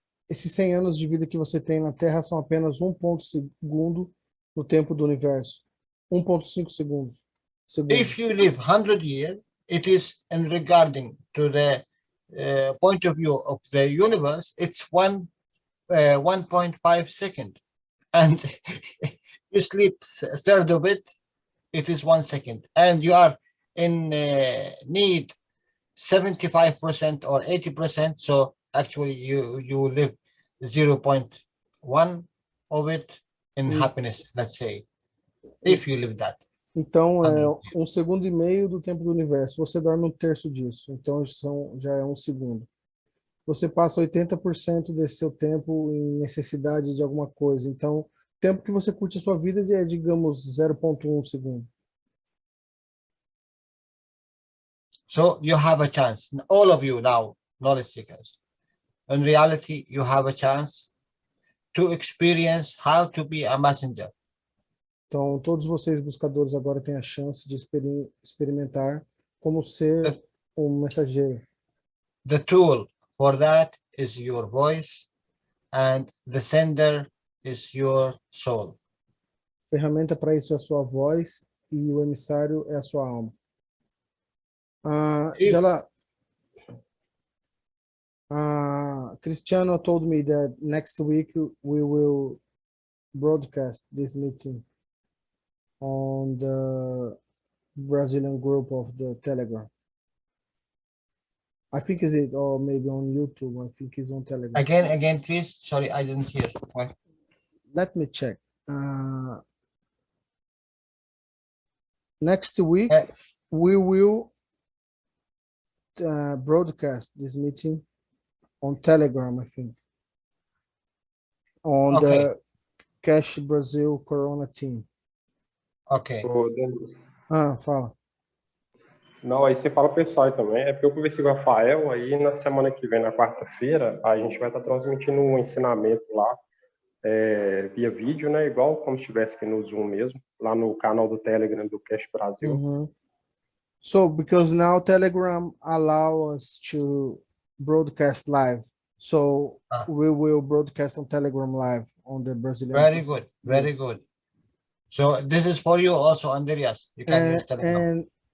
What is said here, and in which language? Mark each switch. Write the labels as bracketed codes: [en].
[pt] Esses 100 anos de vida que você tem na Terra são apenas 1 segundo no tempo do universo. 1,5 segundos. [en] If you live 100 years, it is in regarding to the point of view of the universe, it's 1.5 second. And you sleep a third of it, it is 1 second. And you are in need 75% or 80%. So actually you live 0.1 of it in happiness, let's say, if you live that. [pt] Então, é 1,5 segundos do tempo do universo. Você dorme 1/3 disso. Então, já é 1 segundo. Você passa 80% desse seu tempo em necessidade de alguma coisa. Então, o tempo que você curte a sua vida é, digamos, 0,1 segundo. [en] So you have a chance. All of you now, knowledge seekers. In reality, you have a chance to experience how to be a messenger. [pt] Então, todos vocês buscadores agora têm a chance de experimentar como ser um mensageiro. [en] The tool for that is your voice, and the sender is your soul. [pt] A ferramenta para isso é a sua voz e o emissário é a sua alma. [en] Jalal, Cristiano told me that next week we will broadcast this meeting on the Brazilian group of the Telegram. I think is it, or maybe on YouTube. I think it's on Telegram. Again, please. Sorry, I didn't hear. What? Let me check. next week, Eh. we will broadcast this meeting on Telegram, I think, on Okay. the Cash Brazil Corona team. Ok. [pt] Ô, Denis, Fala. não, aí você fala pro pessoal aí também. É porque eu conversei com o Rafael, aí na semana que vem, na quarta-feira, a gente vai estar transmitindo um ensinamento lá, via vídeo, né? Igual como se estivesse aqui no Zoom mesmo, lá no canal do Telegram do Cash Brasil. Mhm. [en] So because now Telegram allow us to broadcast live, so we will broadcast on Telegram live on the Brazilian. Very good. Very good. So this is for you also, Andreas. You can use Telegram.